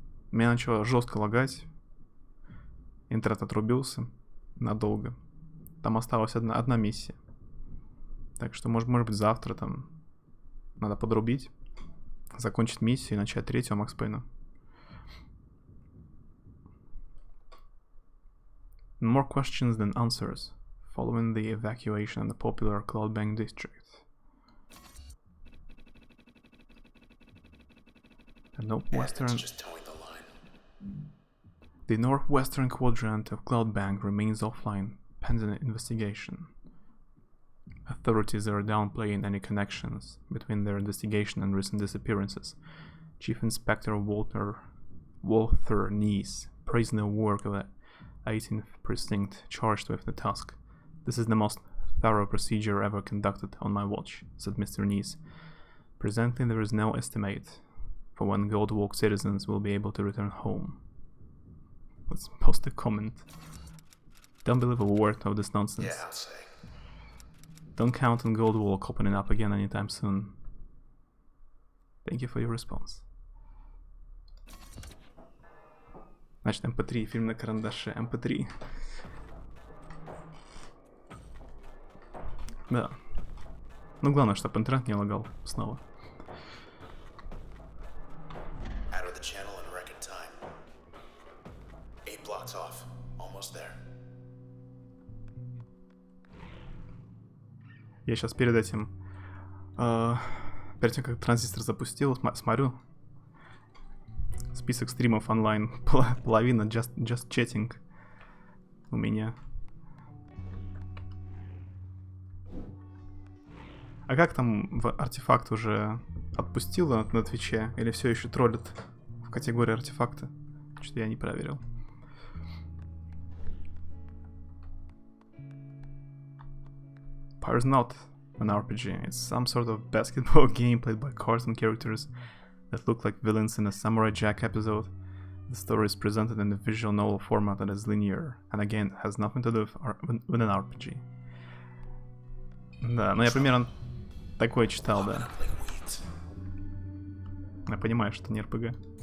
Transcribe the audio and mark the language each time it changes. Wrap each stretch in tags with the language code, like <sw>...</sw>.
<ru>Меня начало жестко лагать. Интернет отрубился надолго. Там осталась одна миссия. Так что, может быть, завтра там надо подрубить, закончить миссию и начать третью Макс Пейна.</ru> <en>More questions than answers, following the evacuation of the popular Cloudbank district. The northwestern quadrant of Cloudbank remains offline, pending investigation. Authorities are downplaying any connections between their investigation and recent disappearances. Chief Inspector Walter Neese praised the work of the 18th Precinct charged with the task. This is the most thorough procedure ever conducted on my watch, said Mr. Neese. Presently there is no estimate for when Goldwalk citizens will be able to return home. Let's post a comment. Don't believe a word of this nonsense. Yeah, I'll say. Don't count on Goldwalk opening up again anytime soon. Thank you for your response.</en> <ru>Значит, MP3, фильм на карандаше, MP3. Да. Ну, главное, чтобы интернет не лагал снова.</ru> <en>Out of the channel in record time. 8 blocks off. Almost there.</en> <ru>Я сейчас перед этим, перед тем, как транзистор запустил, смотрю список стримов онлайн, половина just chatting у меня. А как там артефакт уже отпустила на Твиче или все еще троллит в категории артефакта? Что-то я не проверил.</ru> <en>Pyre is not an RPG. It's some sort of basketball game played by cartoon characters that look like villains in a Samurai Jack episode. The story is presented in a visual novel format that is linear, and again, has nothing to do with an RPG.</en> <ru>Да, ну я примерно такое читал, да. Я понимаю, что не RPG.</ru>